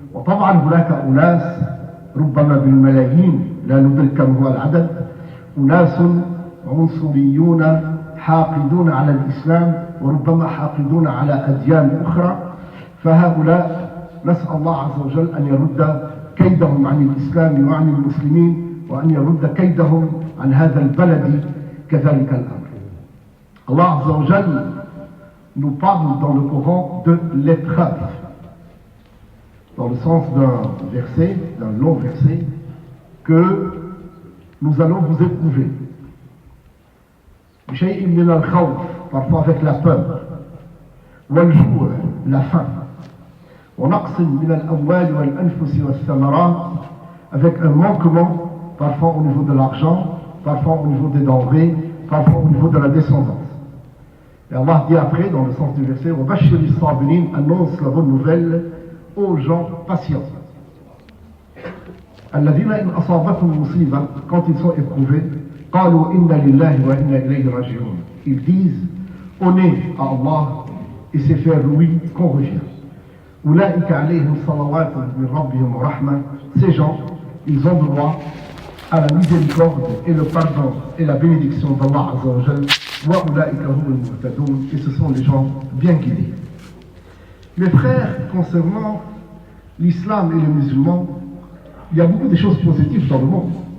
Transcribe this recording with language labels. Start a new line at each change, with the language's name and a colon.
Arabic: وطبعا هناك أناس ربما بالملايين لا ندرك كم هو العدد، أناس عنصريون حاقدون على الإسلام وربما حاقدون على أديان أخرى، فهؤلاء نسأل الله عز وجل أن يرد كيدهم عن الإسلام وعن المسلمين، وأن يرد كيدهم عن هذا البلد كذلك الأمر.
French: Allah Azza wa Jal nous parle dans le Coran de l'épreuve, dans le sens d'un verset, d'un long verset, que nous allons vous éprouver.
Arabic: بشيء من الخوف,
French: parfois avec la peur,
Arabic: والجوع,
French: la faim,
Arabic: ونقص من الأموال والأنفس والثمرات,
French: avec un manquement, parfois au niveau de l'argent, parfois au niveau des denrées, parfois au niveau de la descendance. Et Allah dit après, dans le sens du verset,
Arabic: وَبَشِّرِ الصَّابِرِينَ,
French: annonce la bonne nouvelle aux gens patients.
Arabic: الذين إن أصابتهم مصيبة,
French: quand ils sont éprouvés,
Arabic: قالوا إنا لله وإنا إليه راجعون.
French: Ils disent, on est à Allah et c'est vers lui qu'on revient.
Arabic: أولئك عليهم صلوات من ربهم ورحمة.
French: Ces gens, ils ont droit à la miséricorde et le pardon et la bénédiction d'Allah Azza wa Jal.
Arabic: وأولئك هم المهتدون.
French: Et ce sont les gens bien guidés. Mes frères, concernant l'islam et les musulmans, il y a beaucoup de choses positives dans le monde.